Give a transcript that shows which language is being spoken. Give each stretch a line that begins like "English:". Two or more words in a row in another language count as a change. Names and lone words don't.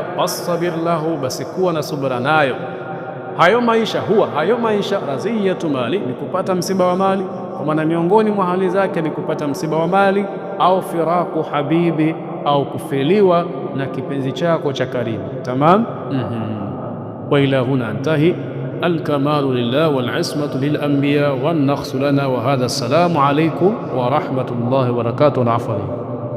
Arabic: فاصطبر له,
Swahili: basi kuwa na subra nayo. Hayo maisha huwa hayo maisha,
Arabic: رزية المال
Swahili: ni kupata msiba wa mali, kwa maana miongoni mwa hali zake ni kupata msiba wa mali, au
Arabic: فراق حبيب,
Swahili: au kufiliwa na kipenzi chako cha karibu.
Arabic: تمام. وإلى هنا أنتهي. الكمال لله والعصمة للأنبياء والنقص لنا وهذا. السلام عليكم ورحمة الله وبركاته.